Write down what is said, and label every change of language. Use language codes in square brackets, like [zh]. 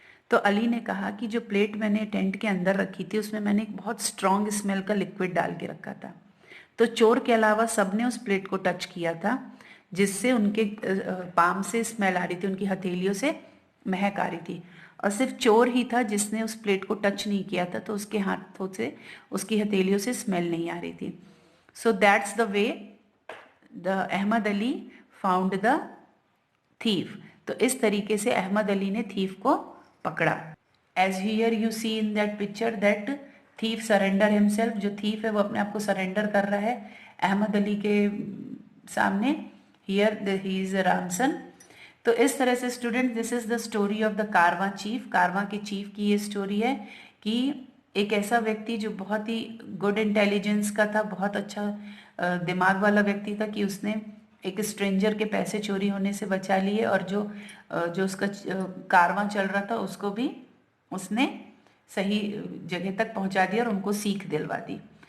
[hi] तो अली ने कहा कि जो प्लेट मैंने टेंट के अंदर रखी थी उसमें मैंने एक बहुत स्ट्रांग स्मेल का लिक्विड डाल के रखा था, तो चोर के अलावा सबने उस प्लेट को टच किया था जिससे उनके पाम से स्मेल आ रही थी, उनकी हथेलियों से महक आ रही थी, और सिर्फ चोर ही था जिसने उस प्लेट को टच नहीं किया था, तो उसके हाथों से, उसकी हथेलियों से स्मेल नहीं आ रही थी। [en] So that's the way the Ahmad Ali found the thief. [hi] तो इस तरीके से अहमद अली ने thief को पकड़ा. [en] As here you see in that picture that thief surrender himself. [hi] जो thief है वो अपने आप को surrender कर रहा है अहमद अली के सामने. [en] Here he is Ramsan. [hi] तो इस तरह से [en] Student this is the story of the karwan chief. [hi] कारवां के चीफ की ये स्टोरी है कि एक ऐसा व्यक्ति जो बहुत ही [en] good intelligence [hi] का था, बहुत अच्छा दिमाग वाला व्यक्ति था कि उसने एक स्ट्रेंजर के पैसे चोरी होने से बचा लिए और जो उसका कारवां चल रहा था उसको भी उसने सही जगह तक पहुंचा दिया और उनको सीख दिलवा दी.